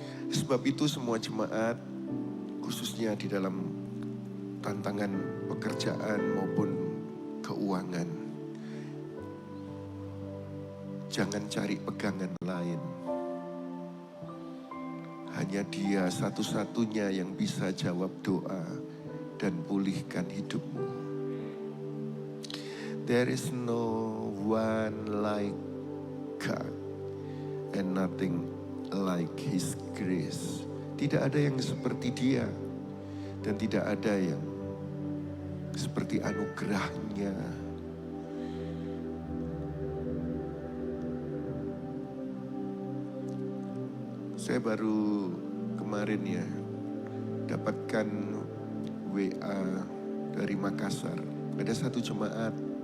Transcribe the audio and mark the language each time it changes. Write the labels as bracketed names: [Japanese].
[Indonesian] Sebab itu semua jemaat, khususnya di dalam tantangan pekerjaan maupun keuangan, jangan cari pegangan lain. Hanya Dia satu-satunya yang bisa jawab doa dan pulihkan hidupmu. [English] There is no one like God and nothing like His grace. [Indonesian] Tidak ada yang seperti Dia dan tidak ada yang seperti anugerahnya. Saya baru kemarin ya dapatkan WA dari Makassar. Ada satu jemaat.